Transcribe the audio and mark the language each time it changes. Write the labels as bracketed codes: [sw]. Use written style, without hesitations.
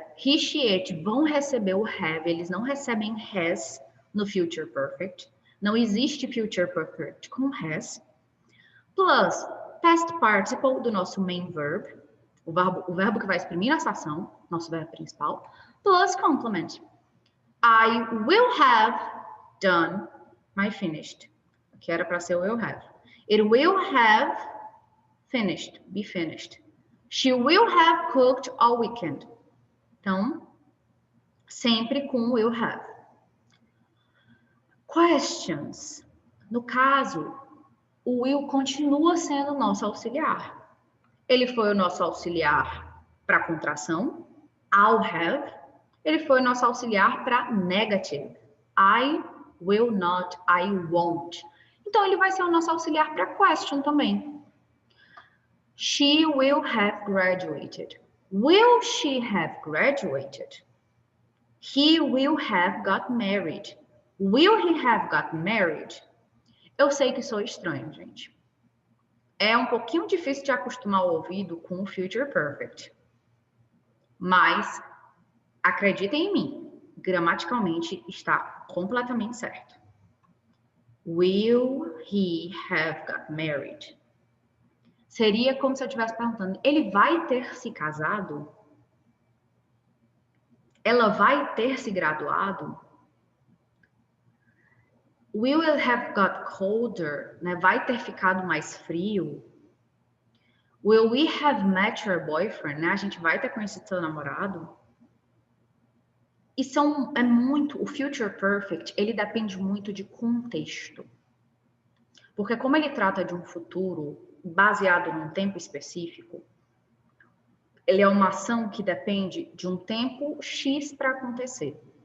[pt] He, she, it vão receber o have. Eles não recebem has no future perfect. Não existe future perfect com has. Plus, past participle do nosso main verb. O verbo que vai exprimir essa ação, nosso verbo principal. [en] Plus complement. I will have done my finished. [pt] Que era para ser o will have. [en] It will have finished, be finished. She will have cooked all weekend. [pt] Então, sempre com will have. Questions. No caso, o will continua sendo nosso auxiliar. Ele foi o nosso auxiliar para contração, I'll have. Ele foi o nosso auxiliar para negative, I will not, I won't. Então, ele vai ser o nosso auxiliar para question também. [en] She will have graduated. Will she have graduated? He will have got married. Will he have got married? [pt] Eu sei que sou estranho, gente. É um pouquinho difícil de acostumar o ouvido com o future perfect. Mas, acreditem em mim, gramaticalmente está completamente certo. [en] Will he have got married? [pt] Seria como se eu estivesse perguntando, ele vai ter se casado? Ela vai ter se graduado? [en] Will it have got colder? [pt] Né? Vai ter ficado mais frio? [en] Will we have met your boyfriend? [pt] Né? A gente vai ter conhecido seu namorado? E o future perfect, ele depende muito de contexto. Porque como ele trata de um futuro baseado num tempo específico, ele é uma ação que depende de um tempo X para acontecer.